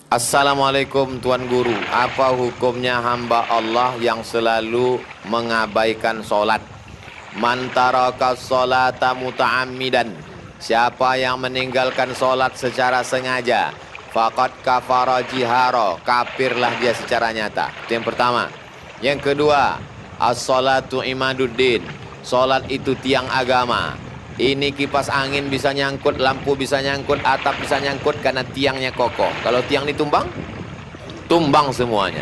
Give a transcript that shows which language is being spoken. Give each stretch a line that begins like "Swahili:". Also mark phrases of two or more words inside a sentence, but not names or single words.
Indonesian: Assalamualaikum Tuan Guru, apa hukumnya hamba Allah yang selalu mengabaikan solat?
Arabic: من ترك الصلاة متعمدا,
Indonesian: siapa yang meninggalkan solat secara sengaja,
Arabic: فقد كفر جهارا,
Indonesian: kafirlah dia secara nyata. Itu yang pertama. Yang kedua,
Arabic: الصلاة عماد الدين,
Indonesian: solat itu tiang agama. Ini kipas angin bisa nyangkut, lampu bisa nyangkut, atap bisa nyangkut karena tiangnya kokoh. Kalau tiang ditumbang, tumbang semuanya.